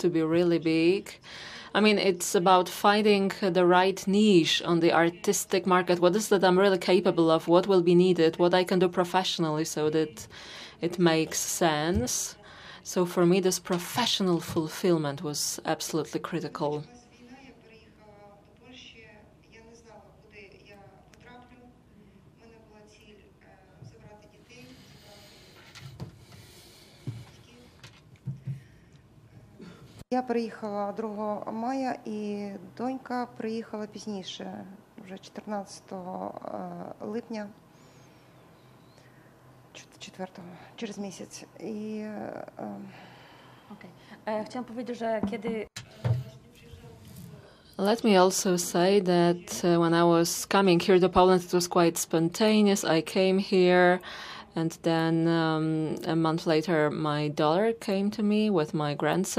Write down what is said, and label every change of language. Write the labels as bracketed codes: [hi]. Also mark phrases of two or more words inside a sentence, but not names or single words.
[en] to be really big, I mean, it's about finding the right niche on the artistic market. What is that I'm really capable of? What will be needed? What I can do professionally so that it makes sense. So for me, this professional fulfillment was absolutely critical. [uk] Я приїхала 2 мая, і донька приїхала пізніше, вже 14 липня, 4-го, через місяць. І [pl] Chciałam powiedzieć, że kiedy [en] Let me also say that when I was coming here to Poland, it was quite spontaneous. I came here, and then a month later, my daughter came to me with my grandson.